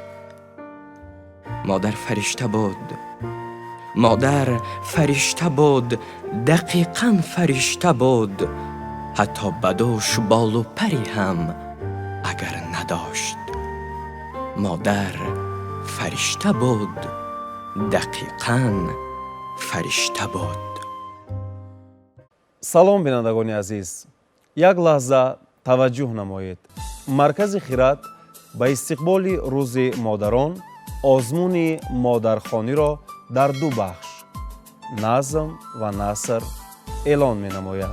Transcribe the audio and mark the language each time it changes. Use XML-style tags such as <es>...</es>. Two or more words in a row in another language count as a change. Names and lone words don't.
<tg>Модар фаришта буд, дақиқан фаришта буд, ҳатто ба дӯш болу паре ҳам агар надошт. Модар фаришта буд, дақиқан фаришта буд. салом бинандагони азиз, як лаҳза таваҷҷӯҳ намоед. маркази хират ба истиқболи рӯзи модарон озмуни модархониро дар ду бахш назм ва наср эълон менамояд.</tg>